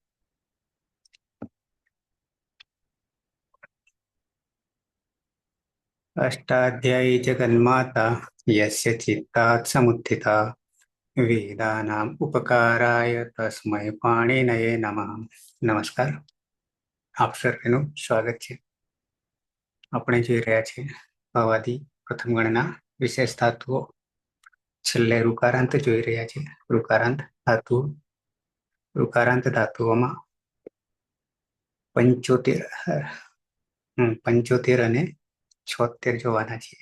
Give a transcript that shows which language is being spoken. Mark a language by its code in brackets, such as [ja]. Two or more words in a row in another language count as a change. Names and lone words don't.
[sa] अष्टाध्यायी जगन्माता यस्य चित्तात् समुत्थिता वेदानाम् उपकाराय तस्मै पाणिनये नमः। नमस्कार, [gu] આપ સર્વેનું સ્વાગત છે. આપણે જોઈ રહ્યા છીએ ભવાદી પ્રથમ ગણના વિશેષ ધાતુઓ. છેલ્લે ઋકારાંત જોઈ રહ્યા છીએ. ઋકારાંત ધાતુઓમાં 75 અને 76 જોવાના છીએ.